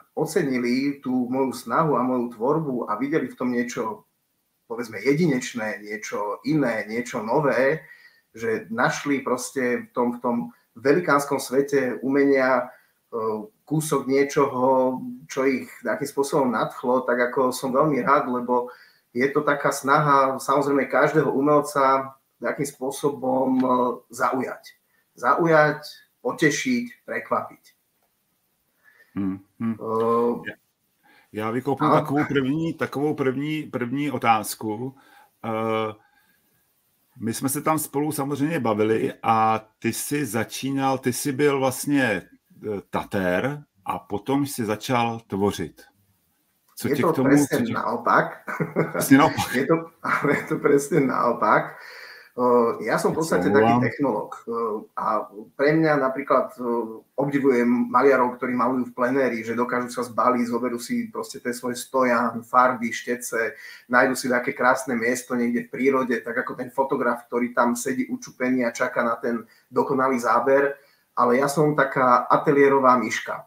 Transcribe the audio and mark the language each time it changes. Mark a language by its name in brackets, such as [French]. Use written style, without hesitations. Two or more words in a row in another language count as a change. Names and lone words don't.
[Slovak] ocenili tú moju snahu a moju tvorbu a videli v tom niečo povedzme jedinečné, niečo iné, niečo nové, že našli proste v tom velikánskom svete umenia kúsok niečoho, čo ich takým spôsobom nadchlo, tak ako som veľmi rád, lebo je to taká snaha samozrejme každého umelca takým spôsobom zaujať. Zaujať, potešiť, prekvapiť. [Czech] Já vykoupnu takovou první otázku. My jsme se tam spolu samozřejmě bavili a ty jsi byl vlastně tatér a potom si začal tvořit. Co je tě to k tomu, [Slovak] presne naopak. [Czech] Vlastně naopak. [Slovak] Je to presne naopak. Ja som v podstate taký technológ a pre mňa napríklad obdivujem maliarov, ktorí malujú v plenéri, že dokážu sa zbaliť, zoberú si proste ten svoj stojan, farby, štece, nájdu si také krásne miesto niekde v prírode, tak ako ten fotograf, ktorý tam sedí učupený a čaká na ten dokonalý záber, ale ja som taká ateliérová myška.